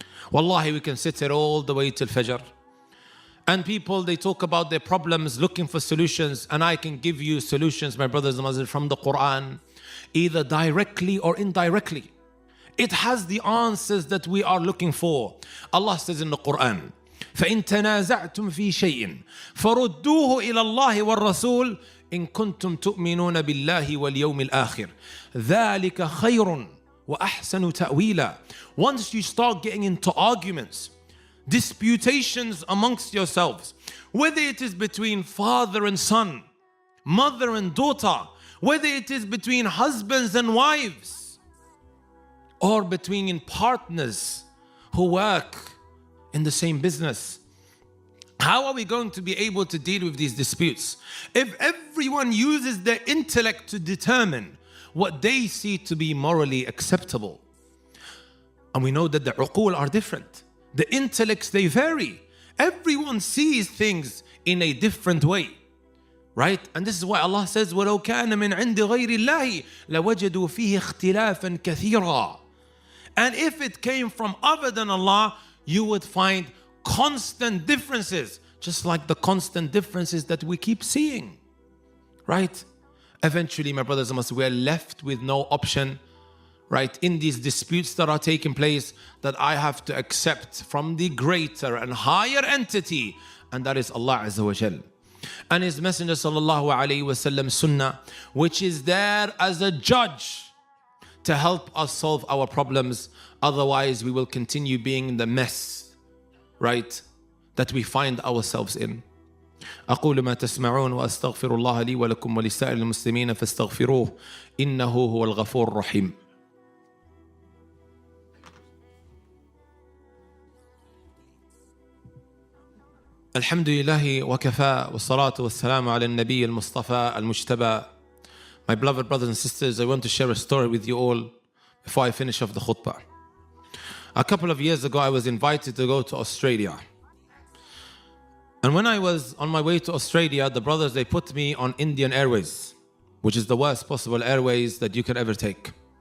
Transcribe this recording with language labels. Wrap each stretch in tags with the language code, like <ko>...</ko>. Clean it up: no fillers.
<en>Wallahi, we can sit here all the way till Fajr. And people, they talk about their problems, looking for solutions. And I can give you solutions, my brothers and sisters, from the Quran, either directly or indirectly. It has the answers that we are looking for.</en> <ar>Allah says in the Quran, فَإِن تَنَازَعْتُمْ فِي شَيْءٍ فَرُدُّوهُ إِلَى اللَّهِ وَالرَّسُولِ إِن كُنتُمْ تُؤْمِنُونَ بِاللَّهِ وَالْيَوْمِ الْآخِرِ ذَلِكَ خَيْرٌ وَأَحْسَنُ تَأْوِيلًا.</ar> <en>Once you start getting into arguments, disputations amongst yourselves, whether it is between father and son, mother and daughter, whether it is between husbands and wives, or between partners who work in the same business, how are we going to be able to deal with these disputes if everyone uses their intellect to determine what they see to be morally acceptable? And we know that the uqul are different. The intellects, they vary. Everyone sees things in a different way. Right?</en> <ar>And this is why Allah says, وَلَوْ كَانَ مِنْ عِنْدِ غَيْرِ اللَّهِ لَوَجَدُوا فِيهِ اخْتِلَافًا كَثِيرًا.</ar> <en>And if it came from other than Allah, you would find constant differences, just like the constant differences that we keep seeing. Right? Eventually, my brothers and sisters, we are left with no option, right, in these disputes that are taking place, that I have to accept from the greater and higher entity, and that is Allah Azza wa Jal. And His Messenger sallallahu alayhi wa sallam sunnah, which is there as a judge to help us solve our problems. Otherwise, we will continue being in the mess, right, that we find ourselves in.</en> <ar>أقول ما تسمعون وأستغفر الله لي ولكم ولسائر المسلمين فاستغفروه إنه هو الغفور الرحيم. الحمد لله وكفى والصلاة والسلام على النبي المصطفى المجتبى.</ar> <en>My beloved brothers and sisters, I want to share a story with you all before I finish off the khutbah. A couple of years ago, I was invited to go to Australia. And when I was on my way to Australia, the brothers, they put me on Indian Airways, which is the worst possible airways that you could ever take.</en>